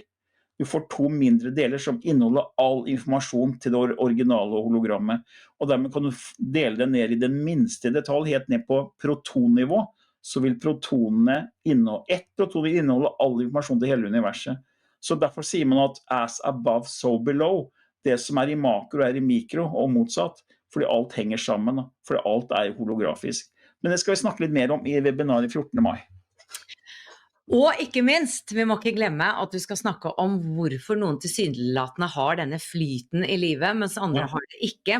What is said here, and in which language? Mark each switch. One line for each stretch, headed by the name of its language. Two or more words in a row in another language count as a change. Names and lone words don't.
Norwegian: Du får to mindre deler som inneholder all informasjon til det originale hologrammet. Og dermed kan du dele det ned i den minste detalj, helt ned på protonnivå, så vil protonene ett proton vil inneholde all informasjon til hele universet. Så derfor sier man at
English: as above, so below.
Norwegian: Det som i makro i mikro, og motsatt. Fordi alt henger sammen, fordi alt holografisk. Men det skal vi snakke litt mer om i webinaret 14. mai. Og ikke minst, vi må ikke glemme at du skal snakke om hvorfor noen tilsynelatende har denne flyten i livet, mens andre har det ikke.